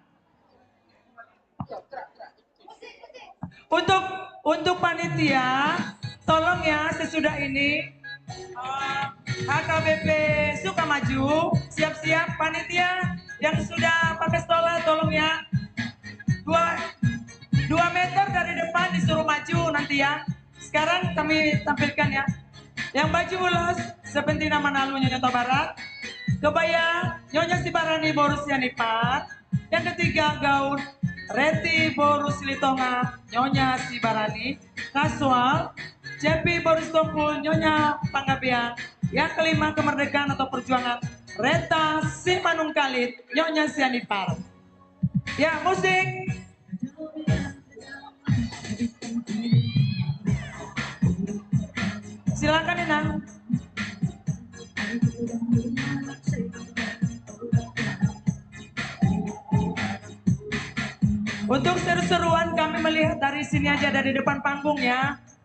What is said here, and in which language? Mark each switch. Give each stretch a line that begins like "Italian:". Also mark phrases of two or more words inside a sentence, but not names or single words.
Indonesian: Untuk panitia, tolong ya sesudah ini HKBP Sukamaju siap-siap. Panitia yang sudah pakai stola tolong ya 2 meter dari depan disuruh maju nanti ya. Sekarang kami tampilkan ya. Yang baju ulos Seventina Manalo Nyonya Huta Barat, kebaya Nyonya Sibarani Boru Sianipat, yang ketiga gaun Reti Boru Silitonga Nyonya Sibarani, kasual Cepi Boru Stompul Nyonya Panggabean, yang kelima kemerdekaan atau perjuangan Reta Simanung Kalit Nyonya Sianipar. Ya musik. Silakan Inang. Untuk seru-seruan kami melihat dari sini aja, dari depan panggung ya.